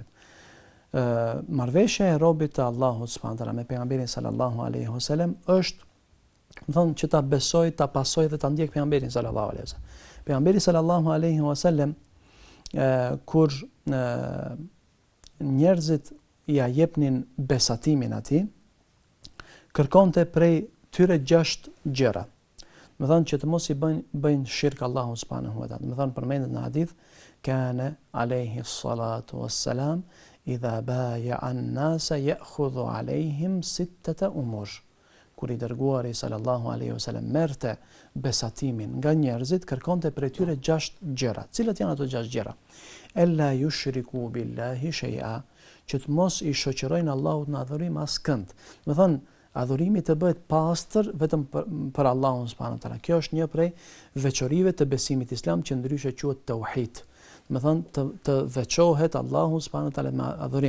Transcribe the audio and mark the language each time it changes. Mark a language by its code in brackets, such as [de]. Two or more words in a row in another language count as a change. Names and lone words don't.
[sq] Marrëveshja e robit të Allahut [ar] سبحانه وتعالى [sq] me pejgamberin [ar] صلى الله عليه وسلم [sq] është, që ta besoj, ta pasoj dhe ta ndjek pejgamberin [ar] صلى الله عليه وسلم. [sq] Pejgamberi [ar] صلى الله عليه وسلم [sq] kur njerëzit ja jepnin besatimin atij, kërkonte prej tyre 6 gjëra. Më thënë që të mos i bëjnë shirk Allahu [ar] سبحانه وتعالى. [sq] Më thënë përmendet në hadith, [ar] كان عليه الصلاة والسلام إذا بايع الناس يأخذ عليهم 6 أمور. [sq] Kur i dërguari [ar] صلى الله عليه وسلم [sq] merrte besatimin nga njerëzit, kërkonte prej tyre 6 gjëra. Cilat janë ato 6 gjëra? [ar] ألا يشرك بالله شيئا, [sq] që të mos i shoqërojnë Allahut në adhurim askënd. Do thënë, adhurimi të bëhet pastër vetëm për Allahun [ar] سبحانه وتعالى. [sq] Kjo është një prej veçorive të besimit islam që ndryshe quhet tauhid. Do thënë të veçohet Allahu [ar] سبحانه وتعالى [sq] me adhurim.